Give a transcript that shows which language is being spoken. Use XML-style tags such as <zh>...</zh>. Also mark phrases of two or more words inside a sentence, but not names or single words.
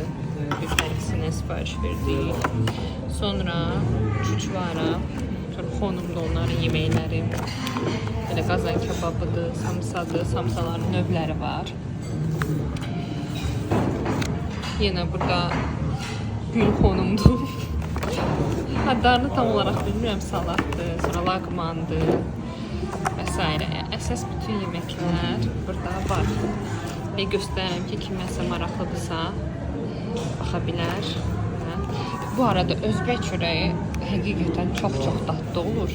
<tr>Biz hepsine sipariş verdik.</tr> <az>Sonra çuçvara, sonra xonumda onların yeməkləri. Böyle qazan kebabıdır, samsadır, samsaların növləri var. Yine burada gül xonumdur. Adlarını tam olarak bilmirəm, salatdır, sonra laqmandır vs. Əsas bütün yeməklər burada var. Və göstərirəm ki, kiməsə maraqlıdırsa baxa bilər. Bu arada özbək çörəyi həqiqətən çox dadlı olur.</az>